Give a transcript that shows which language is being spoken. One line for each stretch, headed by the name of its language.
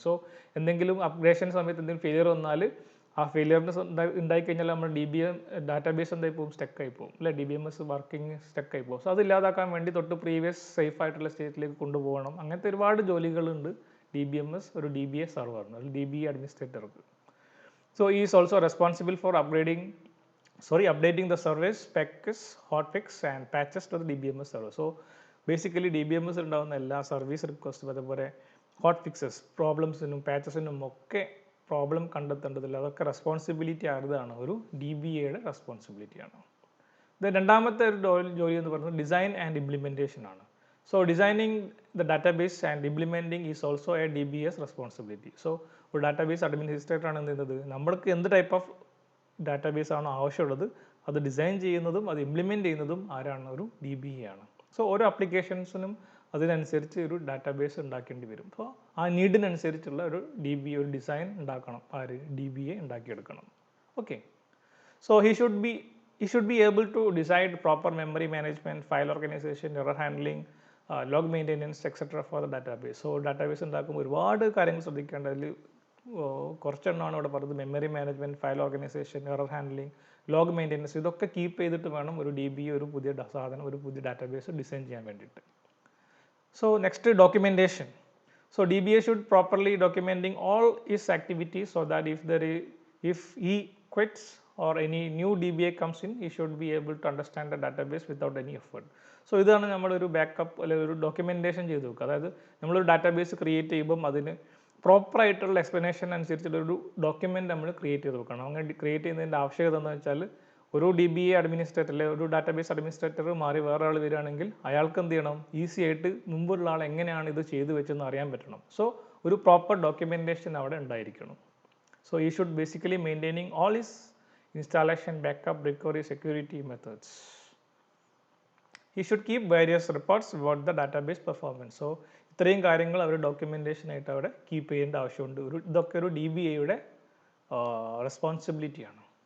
Malayalam: So എന്തെങ്കിലും അപ്ഗ്രേഷൻ സമയത്ത് എന്തെങ്കിലും ഫെയിലിയർ വന്നാൽ ആ ഫെയിലിയറിന് ഉണ്ടായി കഴിഞ്ഞാൽ നമ്മൾ ഡാറ്റാബേസ് എന്തായി പോകും, സ്റ്റക്ക് ആയി പോകും അല്ലെ, DBMS വർക്കിംഗ് സ്റ്റക്ക് ആയി പോകും. സോ അത് ഇല്ലാതാക്കാൻ വേണ്ടി തൊട്ട് പ്രീവിയസ് സേഫ് ആയിട്ടുള്ള സ്റ്റേറ്റിലേക്ക് കൊണ്ടുപോകണം. അങ്ങനത്തെ ഒരുപാട് ജോലികളുണ്ട് DBMS ഒരു DBA സെർവറിന്, ഒരു DBA അഡ്മിനിസ്ട്രേറ്റർക്ക്.
English: So he is also responsible for updating the service specs, hotfix and patches to the DBMS server.
Malayalam: So basically DBMS ഉണ്ടാവുന്ന എല്ലാ സർവീസ് റിക്വസ്റ്റും അതേപോലെ ഹോട്ട് ഫിക്സസ് പ്രോബ്ലംസിനും പാച്ചസിനും ഒക്കെ പ്രോബ്ലം കണ്ടെത്തേണ്ടതില്ല, അതൊക്കെ റെസ്പോൺസിബിലിറ്റി ആരുതാണ്, ഒരു DBAയുടെ റെസ്പോൺസിബിലിറ്റിയാണ്. രണ്ടാമത്തെ ഒരു ജോലി എന്ന് പറയുന്നത് ഡിസൈൻ ആൻഡ് ഇംപ്ലിമെൻറ്റേഷൻ ആണ്.
English: So designing the database and implementing is also a DBA's responsibility.
Malayalam: So ഒരു ഡാറ്റാബേസ് അഡ്മിനിസ്ട്രേറ്റർ ആണ് എന്ത് ചെയ്യുന്നത്, നമ്മൾക്ക് എന്ത് ടൈപ്പ് ഓഫ് ഡാറ്റാബേസ് ആണോ ആവശ്യമുള്ളത് അത് ഡിസൈൻ ചെയ്യുന്നതും അത് ഇംപ്ലിമെൻറ്റ് ചെയ്യുന്നതും ആരാണ്, ഒരു DBA ആണ്. സോ ഓരോ ആപ്ലിക്കേഷൻസിനും അതിനനുസരിച്ച് ഒരു ഡാറ്റാബേസ് ഉണ്ടാക്കേണ്ടി വരും. അപ്പോൾ ആ നീഡിനനുസരിച്ചുള്ള ഒരു DBA ഒരു ഡിസൈൻ ഉണ്ടാക്കണം, ആര്, DBA ഉണ്ടാക്കിയെടുക്കണം. Okay,
English: So he should be able to decide proper memory management, file organization, error handling, log maintenance etc. for the database.
Malayalam: So database ഉണ്ടാക്കുമ്പോൾ ഒരുപാട് കാര്യങ്ങൾ ശ്രദ്ധിക്കേണ്ട, അതിൽ കുറച്ചെണ്ണമാണ് ഇവിടെ പറയുന്നത്. Memory management, file organisation, error handling, log maintenance, ഇതൊക്കെ keep ചെയ്തിട്ട് വേണം ഒരു DBA ഒരു പുതിയ സാധനം, ഒരു പുതിയ ഡാറ്റാബേസ് ഡിസൈൻ ചെയ്യാൻ വേണ്ടിയിട്ട്.
English: So next documentation. So DBA
Malayalam: should properly documenting
English: all his activities so that if he quits or any new DBA comes in, he should be able to understand the database without any effort.
Malayalam: So ഇതാണ് നമ്മളൊരു backup അല്ലെങ്കിൽ ഒരു documentation ചെയ്ത് വെക്കുക. അതായത് നമ്മളൊരു database create ചെയ്യുമ്പം അതിന് പ്രോപ്പറായിട്ടുള്ള എക്സ്പ്ലനേഷൻ അനുസരിച്ചുള്ളൊരു ഡോക്യുമെൻ്റ് നമ്മൾ ക്രിയേറ്റ് ചെയ്ത് വെക്കണം. അങ്ങനെ ക്രിയേറ്റ് ചെയ്യുന്നതിൻ്റെ ആവശ്യകത എന്ന് വെച്ചാൽ ഒരു DBA അഡ്മിനിസ്ട്രേറ്റർ അല്ലെങ്കിൽ ഒരു ഡാറ്റാബേസ് അഡ്മിനിസ്ട്രേറ്റർ മാറി വേറെ ആൾ വരികയാണെങ്കിൽ അയാൾക്ക് എന്ത് ചെയ്യണം, ഈസി ആയിട്ട് മുമ്പുള്ള ആൾ എങ്ങനെയാണ് ഇത് ചെയ്തു വെച്ചെന്ന് അറിയാൻ പറ്റണം. സോ ഒരു പ്രോപ്പർ ഡോക്യുമെൻറ്റേഷൻ അവിടെ ഉണ്ടായിരിക്കണം.
English: So he should basically maintaining all his installation, backup, recovery, security methods. He should keep various reports about the database performance.
Malayalam: So ഇത്രയും കാര്യങ്ങൾ അവർ ഡോക്യുമെൻറ്റേഷൻ ആയിട്ട് അവിടെ കീപ്പ് ചെയ്യേണ്ട ആവശ്യമുണ്ട്. ഇതൊക്കെ ഒരു DBAയുടെ റെസ്പോൺസിബിലിറ്റിയാണ്.